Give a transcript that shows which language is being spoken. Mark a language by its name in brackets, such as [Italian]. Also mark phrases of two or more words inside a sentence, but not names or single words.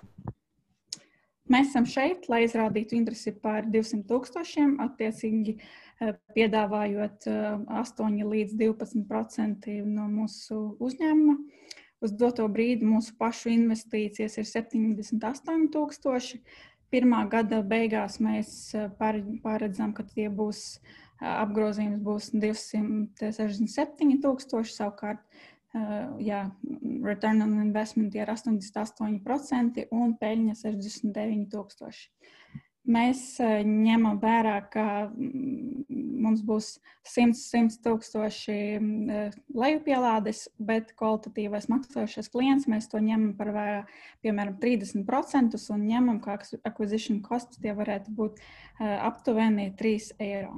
[Latvian] Mēs esam šeit, lai izrādītu interesi par 200 000, attiecīgi piedāvājot 8 līdz 12% no mūsu uzņēmuma. Uz doto brīdi mūsu pašu investīcijas ir 78 000. Pirmā gada beigās mēs paredzam, ka tie būs apgrozījums būs 267 000, savukārt [English] return on investment [Latvian] ir 88% un peļņa 69 000. Mēs ņemam vērā, ka mums būs 100 000 lejupielādes, bet kvalitatīvais maksājošais klients mēs to ņemam par piemēram 30% un ņemam, kā [English] acquisition costs [Latvian] tie varētu būt aptuveni 3 eiro.